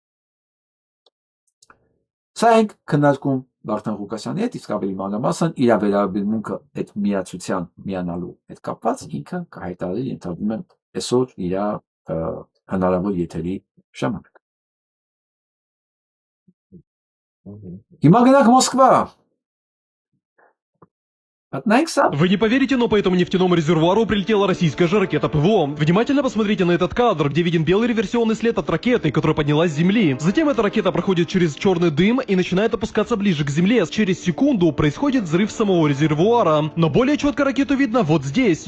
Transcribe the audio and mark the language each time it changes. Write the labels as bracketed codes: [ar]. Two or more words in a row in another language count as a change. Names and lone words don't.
[hy] Սա ենք քննարկում Վարդան Ղուկասյանի հետ, իսկ ավելի մանրամասն իր վերաբերմունքը այդ միացության միանալու հետ կապված ինքը կհայտարարի, ենթադրում եմ, այսօր իր հնարավոր եթերի ժամանակ։ Հիմա գնանք Մոսկվա։ [ru] Вы не поверите, но по этому нефтяному резервуару прилетела российская же ракета ПВО. Внимательно посмотрите на этот кадр, где виден белый реверсионный след от ракеты, которая поднялась с земли. Затем эта ракета проходит через черный дым и начинает опускаться ближе к земле. Через секунду происходит взрыв самого резервуара. Но более четко ракету видно вот здесь.